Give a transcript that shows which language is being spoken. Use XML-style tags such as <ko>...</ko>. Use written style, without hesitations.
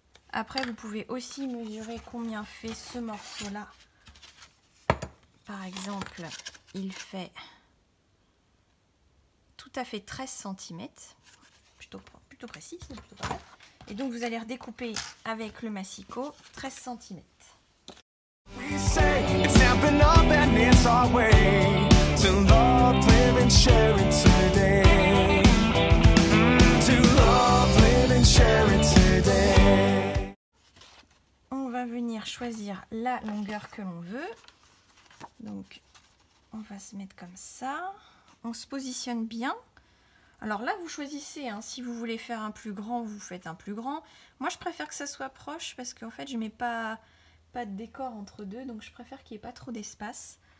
<fr>Après, vous pouvez aussi mesurer combien fait ce morceau-là. Par exemple, il fait tout à fait 13 cm. Plutôt précis, c'est plutôt pas mal. Et donc vous allez redécouper avec le massicot 13 cm.</fr> <en>We say it's stepping up and it's our way to love, live and share it today. To love, live and share it today.</en> <fr>On va venir choisir la longueur que l'on veut. Donc on va se mettre comme ça. On se positionne bien. Alors là, vous choisissez, hein, si vous voulez faire un plus grand, vous faites un plus grand. Moi, je préfère que ça soit proche parce qu'en fait, je ne mets pas de décor entre deux, donc je préfère qu'il n'y ait pas trop d'espace.</fr>